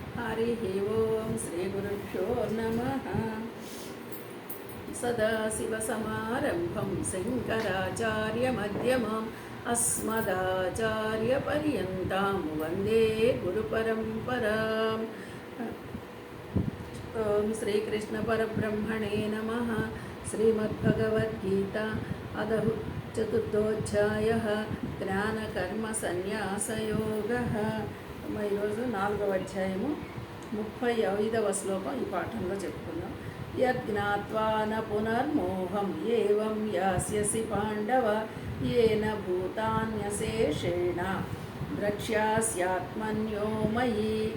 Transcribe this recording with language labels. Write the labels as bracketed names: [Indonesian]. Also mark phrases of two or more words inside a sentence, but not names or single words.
[Sanskrit] हरि ओं श्रीगुरुभ्यो नमः। सदाशिवसमारम्भं शङ्कराचार्यमध्यमम् अस्मदाचार्यपर्यन्तां वन्दे गुरुपरम्पराम्। ॐ श्रीकृष्णपरब्रह्मणे नमः। श्रीमद्भगवद्गीता अदः चतुर्थोऽध्यायः జ్ఞానకర్మసన్యాసయోగः। [Telugu] ఈరోజు 4వ అధ్యాయము 35వ శ్లోకం ఈ పాఠంలో చెప్పుకుందాం. [Sanskrit] यज्ञात्वा न पुनर्मोहं एवं यास्यसि पाण्डव एन भूतान्यशेषेण द्रक्ष्यास्यात्मन्यो मयि.